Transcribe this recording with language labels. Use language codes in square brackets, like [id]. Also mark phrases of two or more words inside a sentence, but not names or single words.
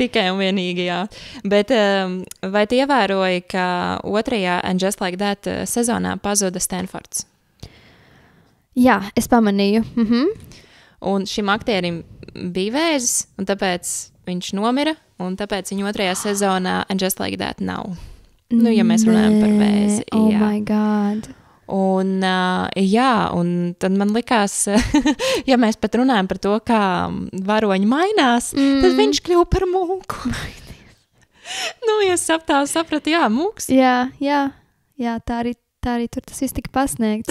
[lv] Tikai un vienīgi, jā. Bet vai tu ievēroji, ka otrajā And Just Like That sezonā pazuda Stanfords? Jā, es pamanīju. Un šim aktierim bija vēzis, un tāpēc viņš nomira, un tāpēc viņa otrajā sezonā And Just Like That nav. Ja mēs runājam par vēzi. [en] Oh my God. [lv] Un, un tad man likās, ja mēs pat runājam par to, kā varoņi mainās, tad viņš kļuva par mūku. Es sapratu, mūks. Jā, tā arī tur tas viss tika pasniegts.